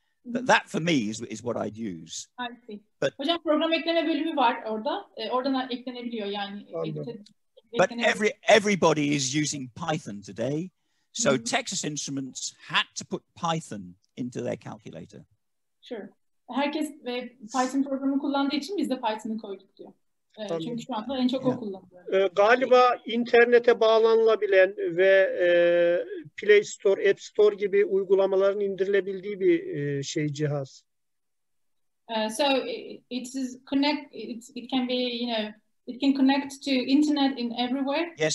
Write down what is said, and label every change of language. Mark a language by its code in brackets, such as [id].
[en] But that for me is what I'd use. I see. [tr] Hocam program ekleme bölümü var orada. Oradan eklenebiliyor yani. [en] But everybody is using Python today. So Texas Instruments had to put Python into their calculator. [tr] Sure. Herkes Python programı kullandığı için biz de Python'ı koyduk diyor. Çünkü şu anda en çok o kullanılıyor. Galiba internete bağlanılabilen ve Play Store, App Store gibi uygulamaların indirilebildiği bir cihaz. [en] So it can be, it can connect to internet in everywhere.